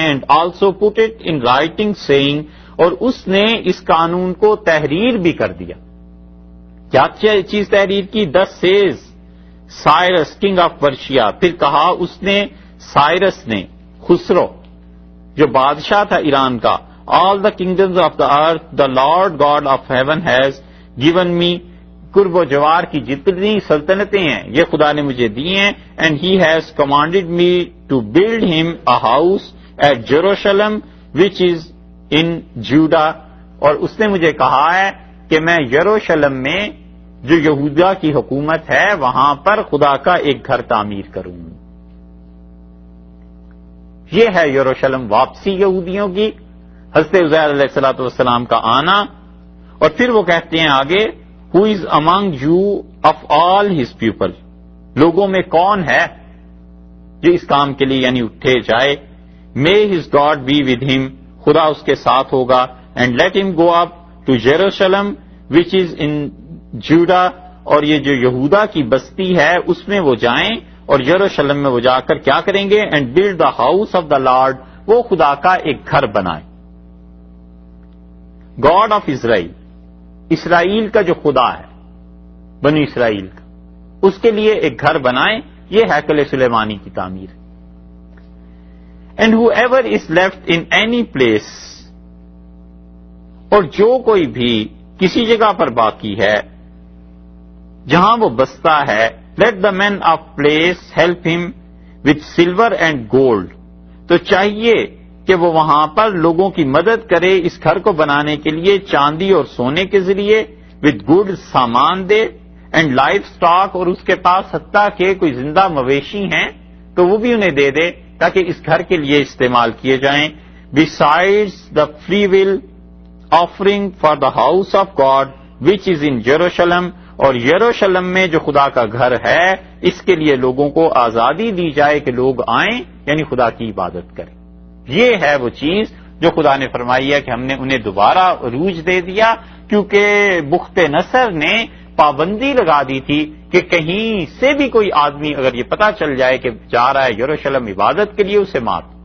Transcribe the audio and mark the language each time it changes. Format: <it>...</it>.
<en>and also put it in writing saying,</en> <ur>اور اس نے اس قانون کو تحریر بھی کر دیا. کیا چیز تحریر کی؟</ur> <en>This says Cyrus king of Persia.</en> <ur>پھر کہا اس نے، سائرس نے، خسرو جو بادشاہ تھا ایران کا،</ur> <en>all the kingdoms of the earth the Lord God of heaven has given me.</en> <ur>قرب و جوار کی جتنی سلطنتیں ہیں یہ خدا نے مجھے دی ہیں.</ur> <en>And he has commanded me to build him a house at Jerusalem which is in Judah.</en> <ur>اور اس نے مجھے کہا ہے کہ میں یروشلم میں جو یہودا کی حکومت ہے وہاں پر خدا کا ایک گھر تعمیر کروں. یہ ہے یروشلم واپسی یہودیوں کی، حضرت عزیر علیہ الصلوۃ والسلام کا آنا. اور پھر وہ کہتے ہیں آگے</ur> <en>who is among you of all his people.</en> <ur>لوگوں میں کون ہے جو اس کام کے لیے یعنی اٹھے جائے.</ur> <en>may his God be with him.</en> <ur>خدا اس کے ساتھ ہوگا.</ur> <en>and let him go up to Jerusalem which is in Judah.</en> <ur>اور یہ جو یہودا کی بستی ہے اس میں وہ جائیں اور یروشلم میں وہ جا کر کیا کریں گے.</ur> <en>and build the house of the Lord.</en> <ur>وہ خدا کا ایک گھر بنائیں.</ur> <en>God of Israel.</en> <ur>اسرائیل کا جو خدا ہے بنی اسرائیل کا، اس کے لیے ایک گھر بنائیں. یہ ہیکل سلیمانی کی تعمیر.</ur> <en>And whoever is left in any place.</en> <ur>اور جو کوئی بھی کسی جگہ پر باقی ہے جہاں وہ بستا ہے.</ur> <en>let the men of place help him with silver and gold.</en> <ur>تو چاہیے کہ وہ وہاں پر لوگوں کی مدد کرے اس گھر کو بنانے کے لیے چاندی اور سونے کے ذریعے.</ur> <en>with good</en> <ur>سامان دے.</ur> <en>And life stock.</en> <ur>اور اس کے پاس حتیٰ کہ کوئی زندہ مویشی ہیں تو وہ بھی انہیں دے دے تاکہ اس گھر کے لیے استعمال کیے جائیں.</ur> <en>besides the free will offering for the house of God which is in Jerusalem.</en> <ur>اور یروشلم میں جو خدا کا گھر ہے اس کے لیے لوگوں کو آزادی دی جائے کہ لوگ آئیں یعنی خدا کی عبادت کریں. یہ ہے وہ چیز جو خدا نے فرمائی ہے کہ ہم نے انہیں دوبارہ عروج دے دیا، کیونکہ بخت نصر نے پابندی لگا دی تھی کہ کہیں سے بھی کوئی آدمی اگر یہ پتا چل جائے کہ جا رہا ہے یروشلم عبادت کے لیے اسے مار.</ur>